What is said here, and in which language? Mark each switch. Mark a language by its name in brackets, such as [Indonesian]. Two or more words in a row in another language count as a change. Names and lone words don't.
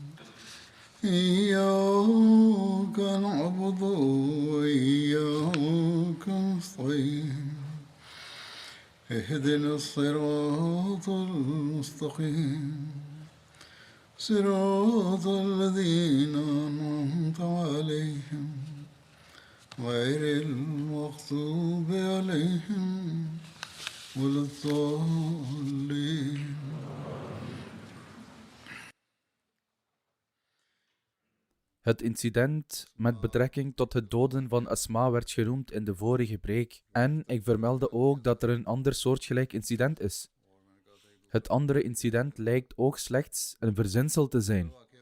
[Arabic] إياك نعبد وإياك نستعين اهدنا الصراط المستقيم صراط الذين أنعمت عليهم غير المغضوب عليهم ولا الضالين. [Dutch] Het incident met betrekking tot het doden van Asma werd genoemd in de vorige preek. En ik vermeldde ook dat er een ander soortgelijk incident is. Het andere incident lijkt ook slechts een verzinsel te zijn.